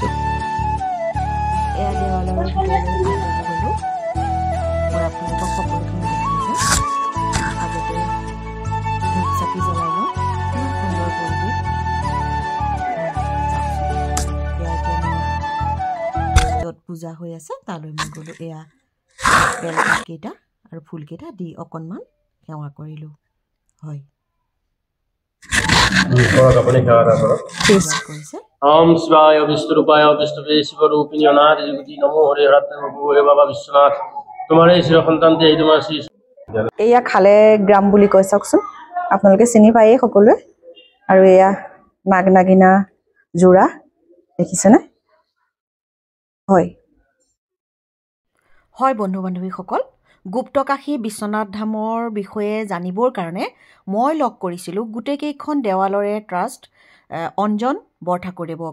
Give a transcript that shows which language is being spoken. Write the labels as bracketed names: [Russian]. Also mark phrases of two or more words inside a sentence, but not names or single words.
[Assamese] এয়া দেৱালয়ৰ ভিতৰলৈ পূজা হৈ আছে তালৈ মই গলো। এয়া বেলকেইটা আৰু ফুলকেইটা দি অকণমান সেৱা কৰিলো। হয়, [Sanskrit] ओम शिवाय विष्णुरूपाय विष्णुवे शिवरूपिणी अनादि जगति नमो हरे हरते प्रभु [Hindi] हे बाबा विश्वनाथ तुम्हारे शिव सन्तान दे [Assamese] তোমাৰ শ্ৰী এয়া খালে গ্ৰাম বুলি কয় চাওকচোন, আপোনালোকে চিনি পায়ে সকলোৱে। আৰু এয়া নাগ নাগিনা জোৰা দেখিছেনে? হয় হয় বন্ধু বান্ধৱীসকল, গুপ্তকাশী বিশ্বনাথ ধামৰ বিষয়ে জানিবৰ কাৰণে মই লগ কৰিছিলোঁ গোটেইকেইখন দেৱালৰে ট্ৰাষ্ট অঞ্জন বৰঠাকুৰদেৱক।